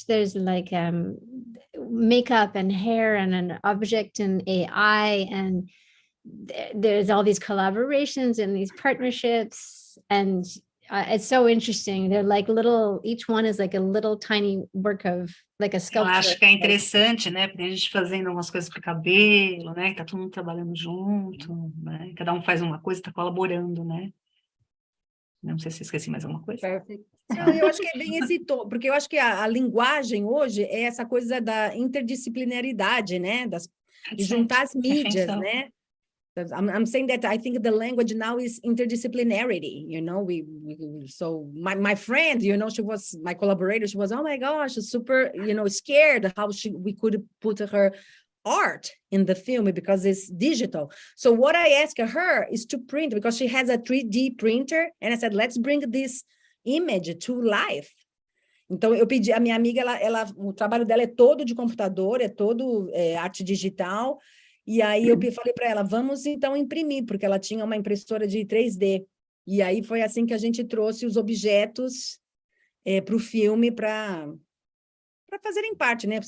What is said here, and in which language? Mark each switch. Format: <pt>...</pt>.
<en>There's like makeup and hair and an object and AI, and there's all these collaborations and these partnerships, and it's so interesting. They're like little, each one is like a little tiny work of like a</en> <pt>Eu</pt> <en>sculpture.</en> <pt>acho que é interessante, né? Porque a gente fazendo algumas coisas para o cabelo, né? Que tá todo mundo trabalhando junto, né? Cada um faz uma coisa, está colaborando, né? Não sei se eu esqueci mais alguma coisa.</pt> <en>Perfect.</en> <pt>Não, eu acho que é bem esse tom, porque eu acho que a linguagem hoje é essa coisa da interdisciplinaridade, né? De juntar as mídias, né?</pt> <en>I'm saying that I think the language now is interdisciplinarity, you know, so my friend, you know, my collaborator, she was, oh my gosh, super, you know, scared how we could put her art in the film because it's digital. So what I asked her is to print, because she has a 3D printer, and I said, let's bring this image to life.</en> <pt>Então, eu pedi, a minha amiga, o trabalho dela é todo de computador, é todo arte digital. E aí eu falei para ela, vamos então imprimir, porque ela tinha uma impressora de 3D. E aí foi assim que a gente trouxe os objetos para o filme para fazerem parte, né?</pt>